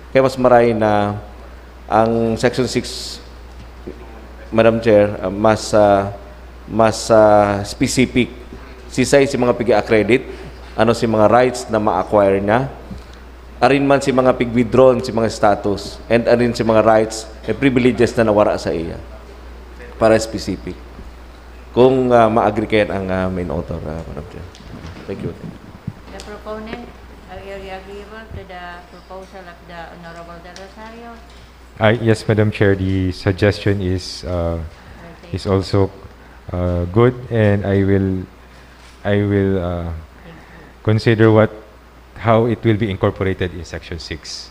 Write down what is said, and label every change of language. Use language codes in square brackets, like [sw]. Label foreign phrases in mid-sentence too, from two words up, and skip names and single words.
[bik] Kaya mas maray na ang Section 6, [en] Madam Chair, [bik] mas specific. Si mga pig-accredit, ano si mga rights na ma-acquire niya, arin man si mga pig-withdrawn, si mga status, and arin si mga [en] rights and privileges [bik] na nawara sa iya. Para specific. Kung ma-agree kayo ang [en] main author, Madam Chair. Thank you. The proponent, are you agreeable to the proposal of the Honorable Del Rosario? Yes, Madam Chair, the suggestion is also good, and I will consider how it will be incorporated in Section 6.